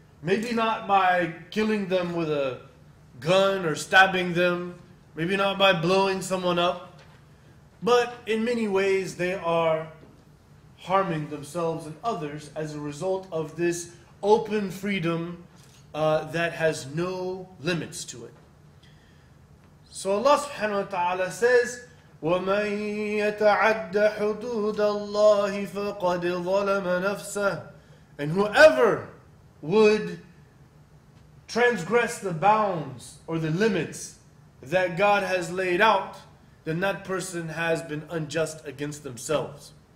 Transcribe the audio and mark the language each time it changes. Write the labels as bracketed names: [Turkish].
[English] Maybe not by killing them with a gun or stabbing them. Maybe not by blowing someone up. But in many ways they are harming themselves and others as a result of this open freedom that has no limits to it. So Allah subhanahu wa ta'ala says, [Arabic] وَمَن يَتَعَدَّ حُدُودَ اللَّهِ فَقَدْ ظَلَمَ نَفْسَهُ. [English] And whoever would transgress the bounds or the limits that God has laid out, then that person has been unjust against themselves.